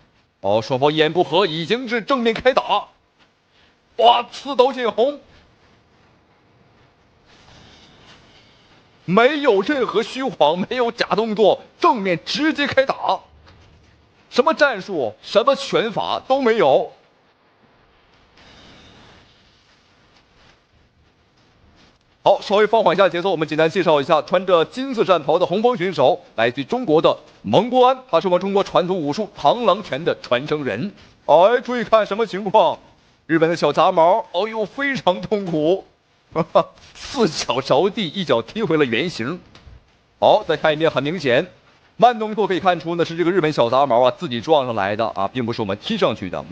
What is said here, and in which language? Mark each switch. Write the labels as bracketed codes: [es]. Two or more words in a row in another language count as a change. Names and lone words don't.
[zh] 哦，雙方一言不合已經是正面開打，哇，刺刀見紅，沒有任何虛晃，沒有假動作，正面直接開打，什麼戰術，什麼拳法都沒有。好，稍微放緩一下節奏，我們簡單介紹一下穿着金色戰袍的紅方選手，來自於中國的蒙博安，他是我們中國傳統武術螳螂拳的傳承人。哎，注意看什麼情況？日本的小雜毛，哎呦，非常痛苦， 4腳着地，一脚踢回了原形。好，再看一遍，很明显，慢动作可以看出呢是这个日本小杂毛啊自己撞上来的啊，并不是我们踢上去的。